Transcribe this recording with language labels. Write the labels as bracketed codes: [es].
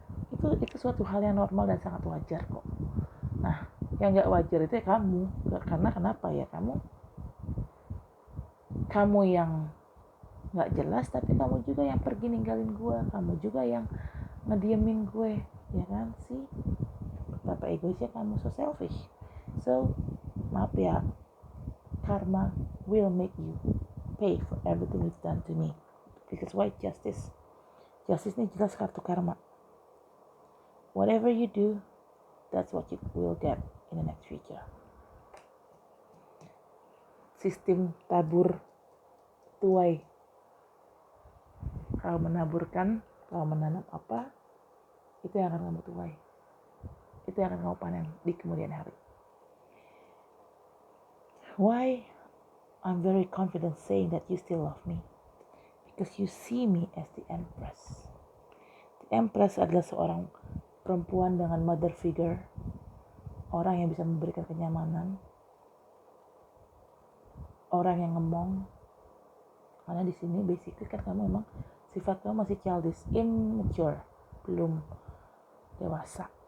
[id] Itu suatu hal yang normal dan sangat wajar kok. Nah, yang nggak wajar itu ya kamu, karena kenapa ya, kamu kamu yang nggak jelas, tapi kamu juga yang pergi ninggalin gue, kamu juga yang ngediemin gue, ya kan sih? Betapa egoisnya kamu, [en] so selfish. So [id] maaf ya, [en] karma will make you pay for everything you've done to me. Because why justice? Justice [id] ini jelas kartu [en] karma. Whatever you do, that's what you will get in the next future. [id] Sistem tabur tuai. Kau menaburkan, kau menanam apa, itu yang akan kamu tuai. Itu yang akan kamu panen di kemudian hari. [en] Why I'm very confident saying that you still love me? Because you see me as the Empress. [id] The Empress adalah seorang perempuan dengan [en] mother figure, [id] orang yang bisa memberikan kenyamanan, orang yang ngemong. Karena di sini basically kan kamu memang sifat kamu masih childish, immature, belum dewasa.